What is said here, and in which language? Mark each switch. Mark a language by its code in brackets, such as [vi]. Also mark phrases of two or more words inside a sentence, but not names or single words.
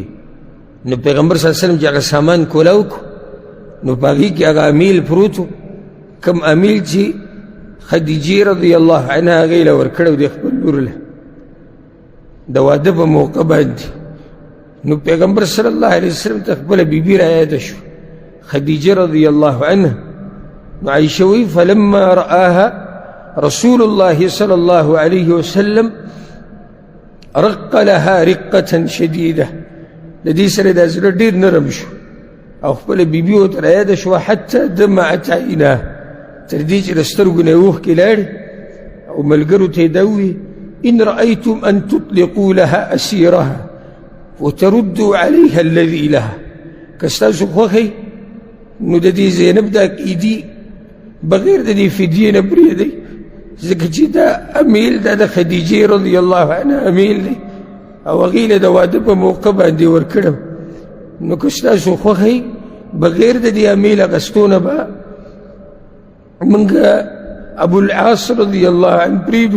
[ps] نو پیغمبر [ar] صلی الله علیه وسلم [ps] چې هغه سامان کولاو کړو، نو په هغې کې هغه امیل پروت و، کوم امیل چې خدیجې [ar] رضی الله عنها [ps] هغې له ورکړی و د خپل لور له د واده په موقع باندې. نو پیغمبر [ar] صلی الله علیه وسلم [ps] ته خپله بیبي رایاده شو، خدیجه [ar] رضی الله عنها. [ps] نو عایشه وی [ar] فلما رآها رسول الله صلی الله علیه وسلم رق لها رقة شدیده، [ps] د دې سره دا زړه ډېر نرم شو او خپله بیبي ورته رایاده شوه [ar] حتی دمعت عیناه، [ps] تر دې چې د سترګو نه یې اوښکې لاړې. او ملګرو ته یې دا وویل [ar] إن رأيتم أن تطلقوا لها أسيرها وتردوا عليها الذي لها، [ps] که ستاسو خوښی نو د دې زینب دا قیدي بغیر د دې فدیې نه پرېږدئ، ځکه چې دا امیل دا د خدیجې [ar] رضی الله عنها [ps] امیل دی او هغې له د واده په موقع باندې ورکړم. نو که ستاسو خوښی بغیر د دې امیل اخیستو نه به موږ ابو العاص [ar] رضی الله عنه [ps] پرېږدو.